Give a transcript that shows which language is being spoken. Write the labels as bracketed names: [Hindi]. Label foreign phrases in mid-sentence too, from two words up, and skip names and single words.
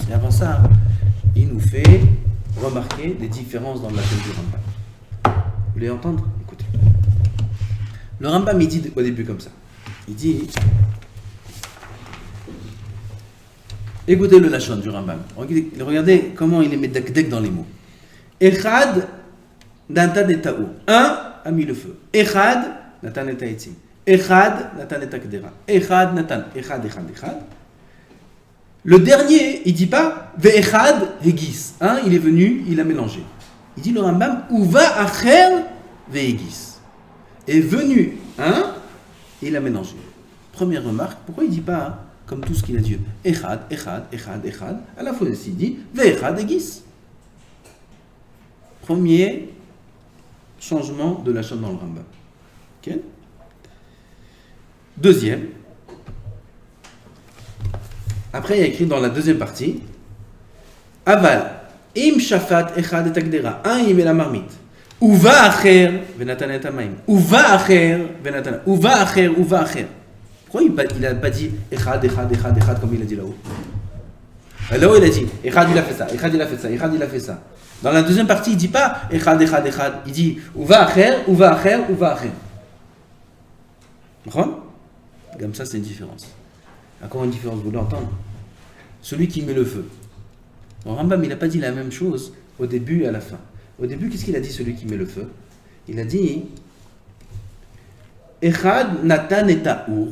[French] Et avant ça, il nous fait remarquer des différences dans la thème du Rambam. Vous voulez entendre? Écoutez. Le Rambam il dit au début comme ça. Il dit. Écoutez le lachon du Rambam. Regardez comment il est met dakdek dans les mots. [Hebrew] אחד נתן את האור. [French] Un a mis le feu. [Hebrew] אחד נתן את העצים. אחד נתן את הקדרה. אחד נתן. אחד. [French] Le dernier, il dit pas [Hebrew] ואחד הגיס. [French] Un, il est venu, il a mélangé. Il dit le Rambam [Hebrew] ובא אחר והגיס. [French] Est venu un, et il a mélangé. Première remarque, pourquoi il dit pas comme tout ce qu'il a dit. Echad. À la fois il dit [Hebrew] ואחד הגיס. [French] Premier changement de la chaîne dans le Rambam. Okay. Deuxième. Après il y a écrit dans la deuxième partie. [Hebrew] אבל. אם שפת אחד את הקדרה. [French] Un il met la marmite. [Hebrew] ובא אחר ונתן את המים. ובא אחר ונתן. ובא אחר, ובא אחר. [French] Pourquoi il n'a pas dit [Hebrew] אחד, אחד, אחד, אחד [French] comme il a dit là-haut? Là-haut il a dit echad il a fait ça, echad il a fait ça, echad il a fait ça. Dans la deuxième partie il ne dit pas [Hebrew] אחד, אחד, אחד. [French] Il dit [Hebrew] ובא אחר, ובא אחר, ובא אחר. [French] Comme ça c'est une différence. Encore une différence, vous voulez entendre? Celui qui met le feu. Bon, Rambam il n'a pas dit la même chose au début et à la fin. Au début, qu'est-ce qu'il a dit, celui qui met le feu? [Hebrew] Il a dit אחד נתן את האור.